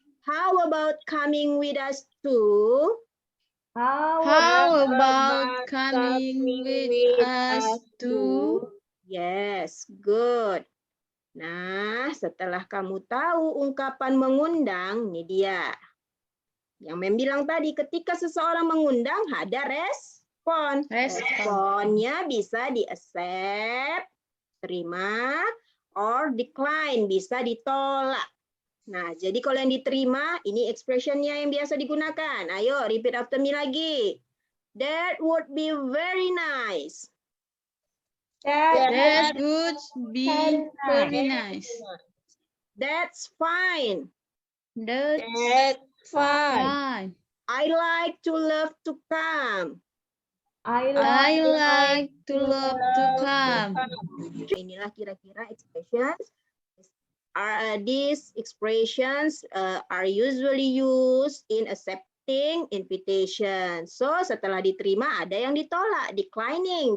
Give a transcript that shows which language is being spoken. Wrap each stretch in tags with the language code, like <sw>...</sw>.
<en>How about coming with us too? How about coming with us too? Yes, good.</en> <id>Nah, setelah kamu tahu ungkapan mengundang, nih dia. Yang Mem bilang tadi, ketika seseorang mengundang, ada respon. Responnya bisa di-accept, terima,</id> <en>or decline,</en> <id>bisa ditolak. Nah, jadi kalau yang diterima, ini expressionnya yang biasa digunakan. Ayo,</id> <en>repeat after me lagi. That would be very nice. That would be very nice. That's fine. That's fine. I like to love to come. I like to love to come.</en> <id>Inilah kira-kira expressions.</id> <en>These expressions are usually used in accepting invitation.</en> <id>So setelah diterima ada yang ditolak, declining.</id>